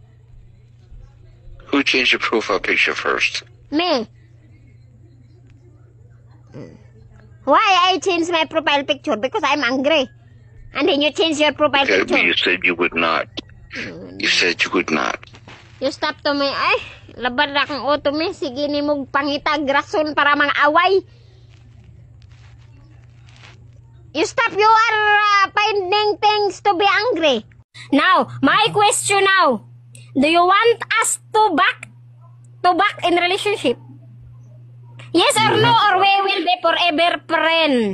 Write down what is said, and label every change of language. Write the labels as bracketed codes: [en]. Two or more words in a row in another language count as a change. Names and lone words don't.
[en] Who changed your profile picture first? Me. Why I changed my profile picture? Because I'm angry. And then you change your profile Okay, picture. but you said you would not. You said you would not. You stop to me. [ceb] Ay, laban na kang auto me. Sige ni mong pangitag rason para mga away. [en] You stop. You are finding things to be angry. Now, my question now. Do you want us to back in relationship? Yes or no, or we will be forever friend?